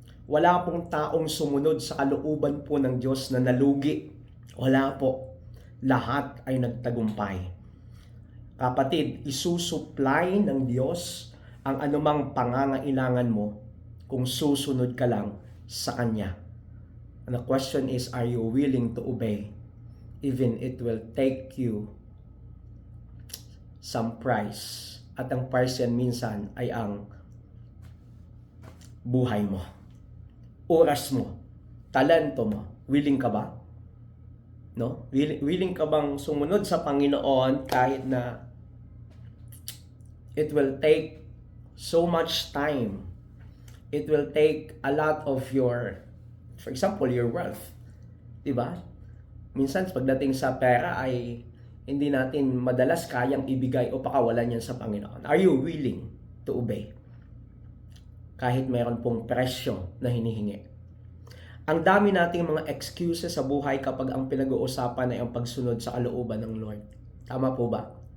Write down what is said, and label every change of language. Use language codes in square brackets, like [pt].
[tl] Wala pong taong sumunod sa kalooban po ng Diyos na nalugi. Wala po. Lahat ay nagtagumpay. Kapatid, isusupply ng Diyos ang anumang pangangailangan mo kung susunod ka lang sa Kanya. [en] And the question is, are you willing to obey? Even it will take you some price. [tl] At ang price yan minsan ay ang buhay mo, oras mo, talento mo. Willing ka ba? No? Willing ka bang sumunod sa Panginoon kahit na [en] it will take so much time? It will take a lot of your, for example, your wealth. [tl] 'Di ba? Minsan pagdating sa pera ay hindi natin madalas kayang ibigay o pakawalan yan sa Panginoon. [en] Are you willing to obey? [tl] Kahit mayroon pong presyo na hinihingi. Ang dami nating mga excuses sa buhay kapag ang pinag-uusapan ay ang pagsunod sa kalooban ng Lord. Tama po ba?